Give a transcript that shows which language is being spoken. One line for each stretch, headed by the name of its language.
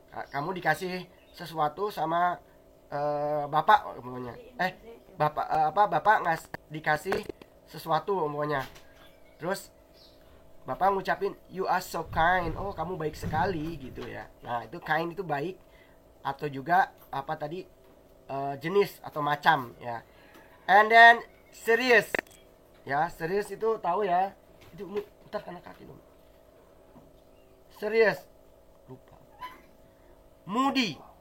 Indonesian: Kamu dikasih sesuatu sama bapak umumnya. Bapak dikasih sesuatu umumnya. Terus bapak ngucapin
English: you are so kind.
Indonesian: Oh, kamu baik sekali gitu ya. Nah, itu kind itu baik atau juga apa tadi jenis atau macam ya.
English: And then serious.
Indonesian: Ya, serious itu tahu ya. Itu ntar kena kaki dong. Serious. Lupa. Moody.